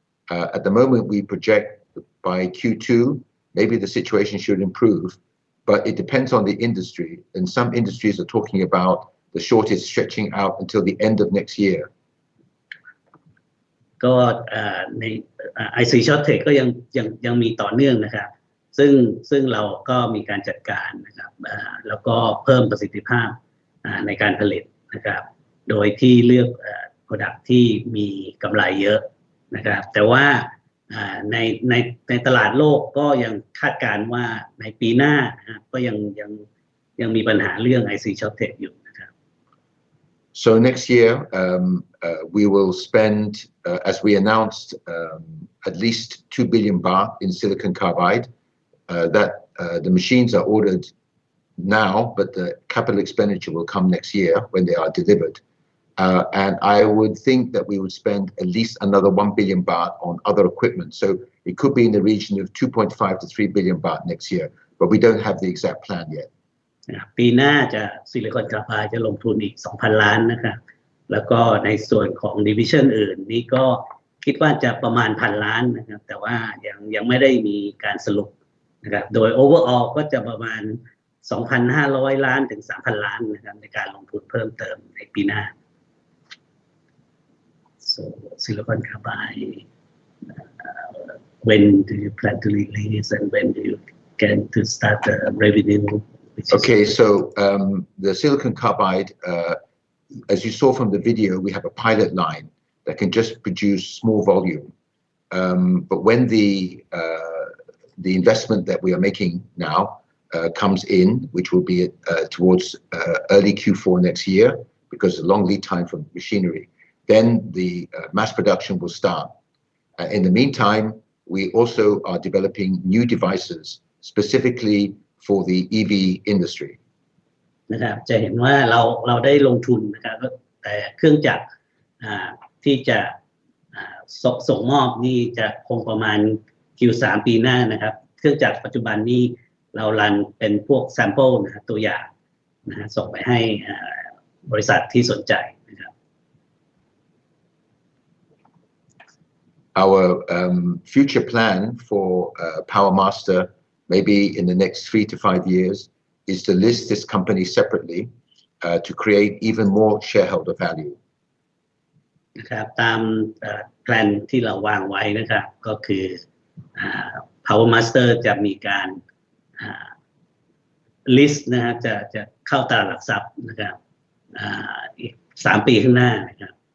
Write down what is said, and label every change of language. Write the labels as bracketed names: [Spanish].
[English] At the moment, we project by Q2, maybe the situation should improve, but it depends on the industry. And some industries are talking about the shortage stretching out until the end of next year. [Thai] ก็ใน IC shortage ก็ยังมีต่อเนื่องนะครับซึ่งเราก็มีการจัดการนะครับแล้วก็เพิ่มประสิทธิภาพในการผลิตนะครับโดยที่เลือกproduct ที่มีกำไรเยอะนะครับแต่ว่าในตลาดโลกก็ยังคาดการณ์ว่าในปีหน้านะครับก็ยัง ยังมีปัญหาเรื่อง IC shortage อยู่นะครับ [English] So next year we will spend as we announced at least 2 billion baht in silicon carbide that the machines are ordered now but the capital expenditure will come next year when they are delivered and I would think that we would spend at least another 1 billion baht on other equipment so it could be in the region of 2.5 to 3 billion baht next year but we don't have the exact plan yet [Thai] ปีหน้าจะซิลิคอนคาร์ไบด์จะลงทุนอีก 2,000 ล้านนะครับแล้วก็ในส่วนของดิวิชั่นอื่นนี่ก็คิดว่าจะประมาณ 1,000 ล้านนะครับแต่ว่ายังไม่ได้มีการสรุปนะครับโดย overall ก็จะประมาณ 2,500 ล้านถึง 3,000 ล้านนะครับในการลงทุนเพิ่มเติมในปีหน้า [English] so silicon carbide when do you plan to release and when do you get to start the revenue Okay, so the silicon carbide, as you saw from the video, we have a pilot line that can just produce small volume. But when the investment that we are making now comes in, which will be towards early Q4 next year, because of long lead time for machinery, then the mass production will start. In the meantime, we also are developing new devices, specifically for the EV industry [Thai] นะครับจะเห็นว่าเราได้ลงทุนนะครับแต่เครื่องจักรที่จะส่งมอบนี่จะคงประมาณ Q3 ปีหน้านะครับเครื่องจักรปัจจุบันนี้เรารันเป็นพวก sample นะตัวอย่างนะส่งไปให้บริษัทที่สนใจนะครับ [English] Our future plan for PowerMaster maybe in the next 3 to 5 years is to list this company separately to create even more shareholder value [Thai] นะครับตามแผนที่เราวางไว้นะครับก็คือ PowerMaster จะมีการlist นะครับจะเข้าตลาดหลักทรัพย์นะครับอีก3 ปีข้างหน้านะครับ